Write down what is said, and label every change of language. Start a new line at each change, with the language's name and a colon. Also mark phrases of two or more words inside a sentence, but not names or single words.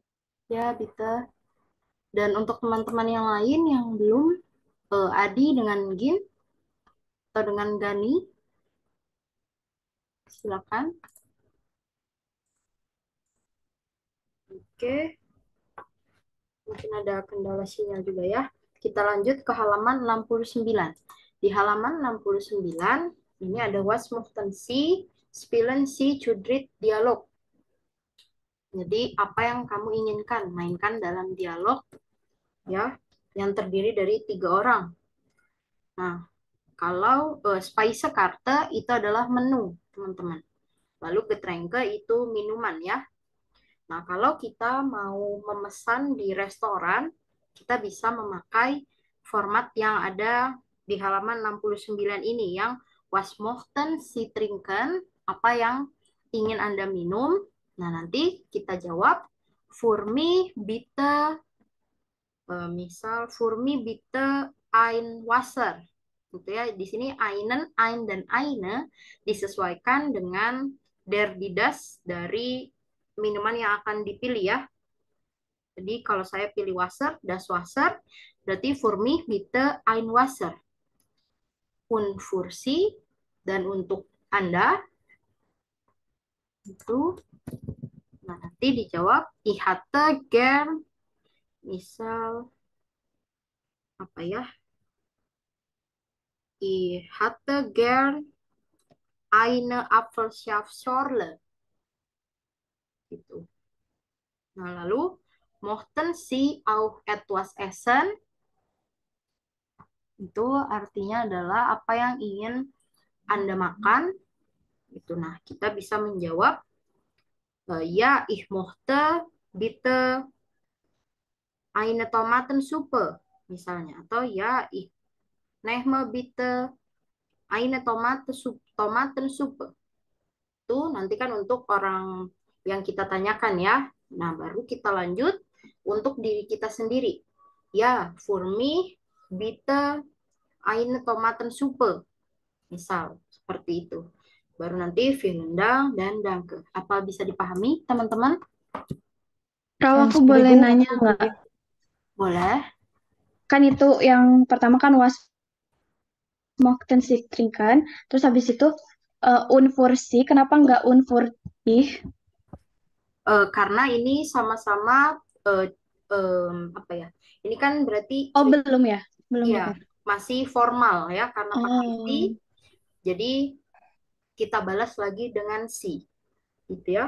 Indonesian: ya Bita, dan untuk teman-teman yang lain yang belum, Adi dengan Gin atau dengan Gani, silakan. Oke, mungkin ada kendala sinyal juga ya. Kita lanjut ke halaman 69. Di halaman 69, ini ada
German: was möchten Sie spielen Sie zu dritt dialog.
Indonesian: Jadi, apa yang kamu inginkan? Mainkan dalam dialog ya, yang terdiri dari 3 orang. Nah, kalau Speisekarte itu adalah menu, teman-teman. Lalu Getränke itu minuman ya. Nah, kalau kita mau memesan di restoran, kita bisa memakai format yang ada di halaman 69 ini, yang
German: was möchten Sie trinken,
Indonesian: apa yang ingin Anda minum. Nah, nanti kita jawab,
German: für mich bitte, misal für mich bitte ein Wasser.
Indonesian: Gitu ya. Di sini einen, ein, dan eine disesuaikan dengan der didas dari minuman yang akan dipilih ya. Jadi kalau saya pilih Wasser,
German: das Wasser,
Indonesian: berarti
German: für mich bitte ein Wasser. Und für Sie,
Indonesian: dan untuk Anda, itu, nah nanti dijawab,
German: ich hatte gern,
Indonesian: misal, apa ya,
German: ich hatte gern eine Apfelsaftschorle.
Indonesian: Gitu. Nah lalu,
German: mochten Sie auch etwas essen?
Indonesian: Itu artinya adalah apa yang ingin Anda makan. Gitu. Nah, kita bisa menjawab, ya,
German: ich mochte bitte eine Tomatensuppe,
Indonesian: misalnya. Atau ya,
German: ich nehme bitte eine Tomatensuppe.
Indonesian: Itu nanti kan untuk orang yang kita tanyakan ya. Nah, baru kita lanjut untuk diri kita sendiri. Ya,
German: für mich bitte eine Tomatensuppe.
Indonesian: Misal, seperti itu. Baru nanti
German: vielen Dank
Indonesian: dan Danke. Apa bisa dipahami, teman-teman? Kalau aku boleh Entschuldigung, nanya Prof. nggak? Suci. Boleh. Kan itu yang pertama kan
German: was mochten Sie trinken,
Indonesian: terus habis itu
German: und für Sie,
Indonesian: kenapa nggak
German: und für ich?
Indonesian: Karena ini sama-sama apa ya? Ini kan berarti Oh, belum ya? Belum ya gitu. masih formal ya, karena pakai si. Oh, Jadi kita balas lagi dengan si. Gitu ya.